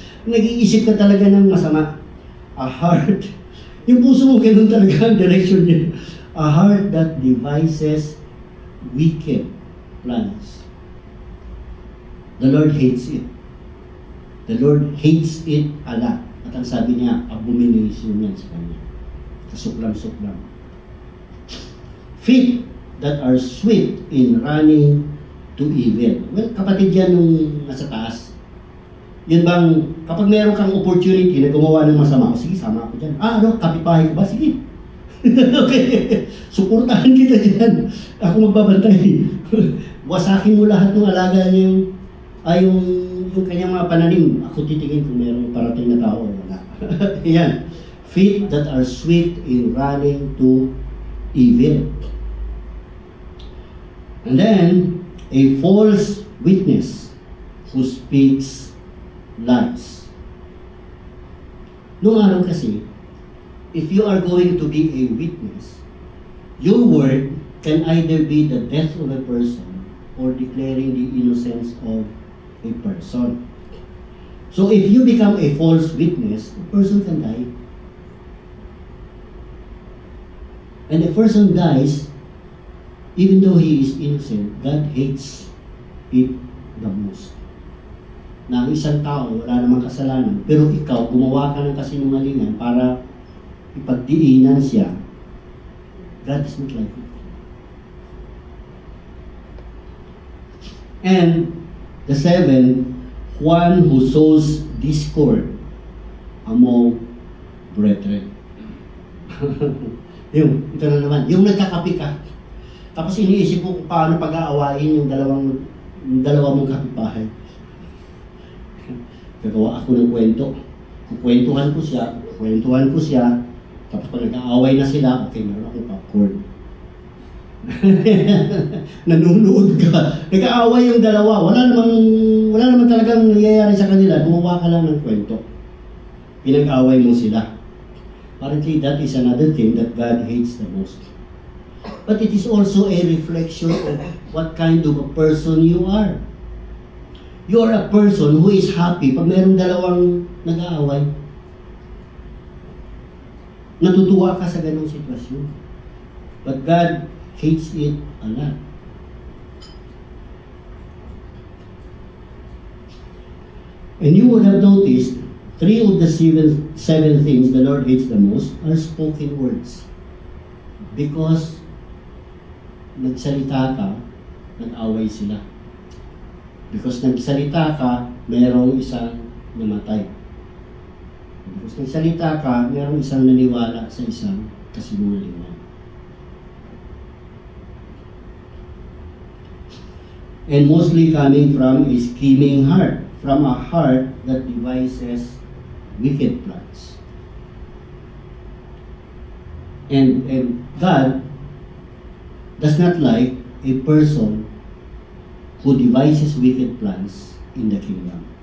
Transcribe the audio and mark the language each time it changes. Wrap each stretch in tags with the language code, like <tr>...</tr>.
<tl>Nag-iisip ka talaga ng masama.</tl> <en>A heart.</en> <tl>Yung puso mo, ganun talaga ang direction niya.</tl> <en>A heart that devises wicked plans. The Lord hates it. The Lord hates it a lot.</en> <tl>At ang sabi niya, abomination yan sa kanya. Kasuklam-suklam.</tl> <en>Feet that are swift in running to evil.</en> <tl>Well, kapatid yan nung nasa taas. Yun bang, kapag meron kang opportunity na gumawa ng masama, sige, sama ako dyan. Kapitbahay ko ba? Sige. Okay. Suportahan kita dyan. Ako magbabantay. Wasakin mo lahat ng alaga niya yung kanyang mga pananim. Ako titingin kung meron parating na tao o wala. Yan.</tl> <en>Feet that are swift in running to evil. And then, a false witness who speaks lies.</en> <tl>Noong araw kasi,</tl> <en>if you are going to be a witness, your word can either be the death of a person or declaring the innocence of a person. So if you become a false witness, the person can die. And the person dies, even though he is innocent, God hates it the most.</en> <tl>Na ang isang tao, wala namang kasalanan, pero ikaw, gumawa ka ng kasinungalingan para ipagdiinan siya,</tl> <en>God is not like it. And the seventh, one who sows discord among brethren.</en> <tl>Ito na naman, yung nagkakapi ka, tapos iniisip mo kung paano pag-aawain yung dalawa mong kapitbahay. Gagawa ako ng kwento. Kukwentuhan ko siya, tapos pag nag-aaway na sila, okay, meron akong popcorn. Nanunood ka. Nag-aaway yung dalawa. Wala namang talagang nangyayari sa kanila. Gumawa ka lang ng kwento. Pinag-aaway mo sila.</tl> <en>Apparently, that is another thing that God hates the most. But it is also a reflection of what kind of a person you are. You are a person who is happy</en> <tl>pag mayroong dalawang nag-aaway. Natutuwa ka sa ganong sitwasyon.</tl> <en>But God hates it a lot. And you would have noticed, 3 of the seven things the Lord hates the most are spoken words.</en> <tl>Because nagsalita ka, nag-away sila. Because nagsalita ka, mayroong isang namatay. Because nagsalita ka, mayroong isang naniwala sa isang kasinungalingan.</tl> <en>And mostly coming from a scheming heart, from a heart that devises wicked plans. And God does not like a person who devises wicked plans in the kingdom.</en>